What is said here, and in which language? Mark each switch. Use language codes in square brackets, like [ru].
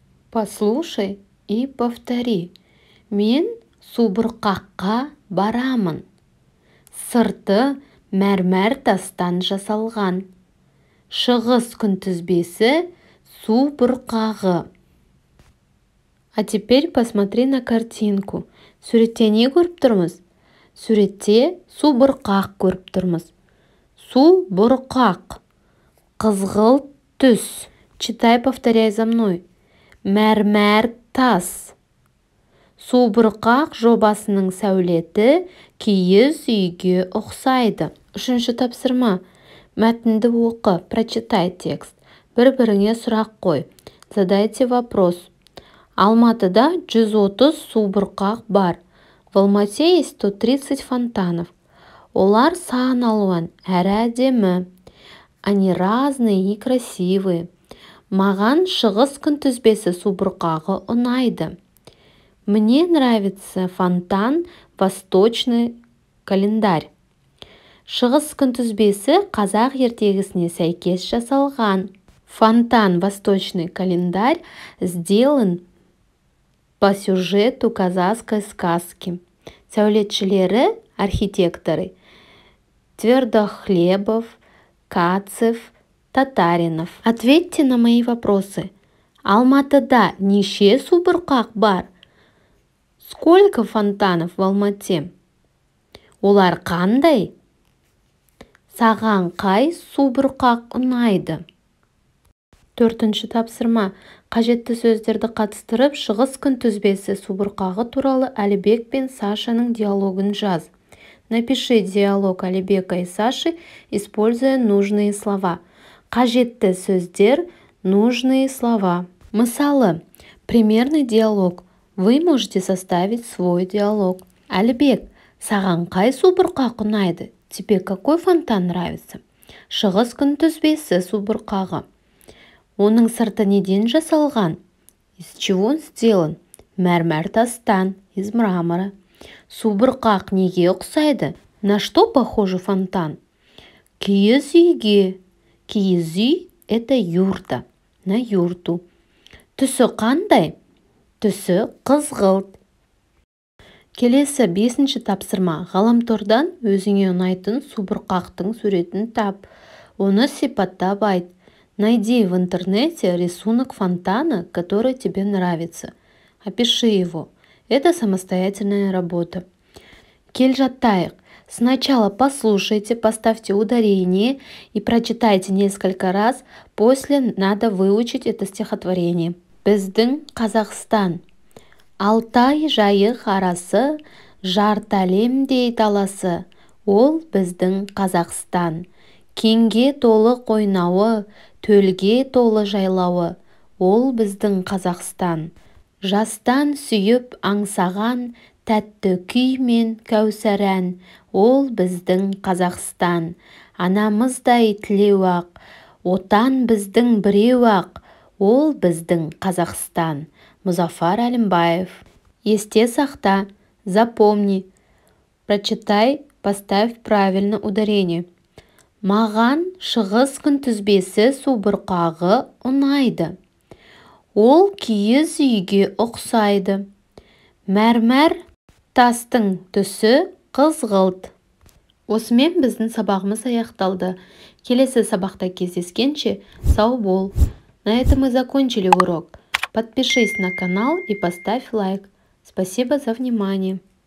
[ru] Послушай и повтори. [kk] Мен субұрқаққа барамын. Сырты мәрмәр тастан жасалған. Шығыс күнтізбесі субұрқағы. [ru] А теперь посмотри на картинку. [kk] Суретте не көріп тұрмыз? Суретте субұрқақ көріп тұрмыз. Субұрқақ. Қызғылт түс. [ru] Читай, повторяй за мной. [kk] Мәрмәр тас. Субұрқақ жобасының сәулеті киіз үйге ұқсайды. 3-ші тапсырма. Мәтінді оқы, [ru] прочитай текст. [kk] Бір-біріңе сұрақ қой. [ru] Задайте вопрос. [kk] Алматыда 130 субұрқақ бар. [ru] В Алмате есть 130 фонтанов. [kk] Олар сан алуан, әрі әдемі. [ru] Они разные и красивые. [kk] Маған шығыс күнтізбесі субұрқағы ұнайды. [ru] Мне нравится фонтан «Восточный календарь». [kk] Шығыс күнтізбесі қазақ ертегісіне сәйкес жасалған. [ru] Фонтан «Восточный календарь» сделан по сюжету казахской сказки. [kk] Сәулетшілері, архитекторы Твердохлебов, Кацев, Татаринов. [ru] Ответьте на мои вопросы. [kk] Алматыда неше субұрқақ бар? [ru] Сколько фонтанов в Алмате? [kk] Олар қандай? Саған қай субұрқақ ұнайды? 4-ші тапсырма. Қажетті сөздерді қатыстырып, шығыс күнтізбесі субұрқағы туралы Әлібек пен Сашаның диалогын жаз. [ru] Напиши диалог Әлібека и Саши, используя нужные слова. [kk] Қажетті сөздер, [ru] нужные слова. [kk] Мысалы, [ru] примерный диалог. Вы можете составить свой диалог. [kk] Әлібек, саған қай субұрқақ ұнайды? [ru] Тебе какой фонтан нравится? [kk] Шығыс күнтізбесі субұрқағы. Оның сырты неден жасалған? [ru] Из чего он сделан? [kk] Мәрмәр тастан, [ru] из мрамора. [kk] Субұрқақ неге ұқсайды? [ru] На что похожи фонтан? [kk] Киіз үйге. Киіз үй – [ru] это юрта. На юрту. [kk] Түсі қандай? Түсі қызғылт. Келесі 5-ші тапсырма. Ғаламтордан өзіңе ұнайтын субұрқақтың суретін тап. Оны сипаттап айт. [ru] Найди в интернете рисунок фонтана, который тебе нравится. Опиши его. Это самостоятельная работа. [kk] Кел жаттайық. [ru] Сначала послушайте, поставьте ударение и прочитайте несколько раз. После надо выучить это стихотворение. [kk] Біздің Қазақстан. Алтай жайық арасы, жартәлемдей даласы. Ол біздің Қазақстан. Кеңге толы қойнауы, төлге толы жайлауы. Ол біздің Қазақстан. Жастан сүйіп аңсаған, тәтті күй мен кәусар ән. Ол біздің Қазақстан. Анамыздай тілеу-ақ, отан біздің біреу-ақ. Ол біздің Қазақстан. Музафар Әлімбаев. Есте сақта, [ru] запомни. Прочитай, поставь правильно ударение. [kk] Маған шығыс күнтізбесі субұрқағы ұнайды. Ол киіз үйге ұқсайды. Мәрмәр тастың түсі қызғылт. Осымен біздің сабағымыз аяқталды. Келесі сабақта кездескенше сау бол. [ru] На этом мы закончили урок. Подпишись на канал и поставь лайк. Спасибо за внимание.